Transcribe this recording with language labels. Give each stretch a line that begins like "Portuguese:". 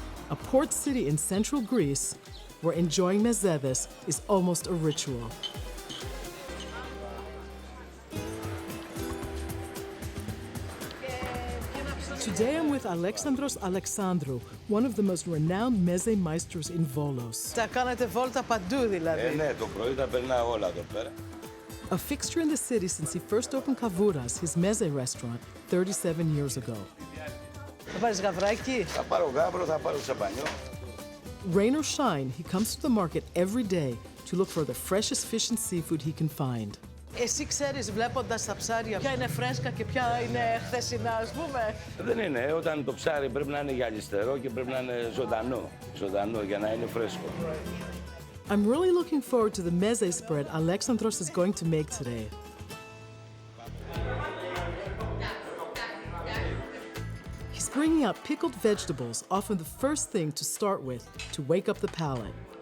English: A port city in central Greece where enjoying mezedes is almost a ritual. Today I'm with Alexandros Alexandrou, one of the most renowned meze meisters in Volos.
Greek: Τα κάνετε βόλτα παντού δηλαδή. Ναι, το πρωί τα περνάω όλα εδώ πέρα.
English: A fixture in the city since he first opened Kavouras, his meze restaurant, 37 years ago.
Greek: Θα πάρεις γαβράκι. Θα πάρω γάβρο, θα πάρω σαμπανιό.
English: Rain or shine, he comes to the market every day to look for the freshest fish and seafood he can find.
Greek: Εσύ ξέρεις, βλέποντας τα ψάρια, ποια είναι φρέσκα και ποια είναι χθεσινά, ας πούμε. Δεν είναι. Όταν το ψάρι πρέπει να είναι γυαλιστερό και πρέπει να είναι ζωντανό. Ζωντανό για να είναι φρέσκο.
English: I'm really looking forward to the meze spread Alexandros is going to make today. He's bringing out pickled vegetables, often the first thing to start with to wake up the palate.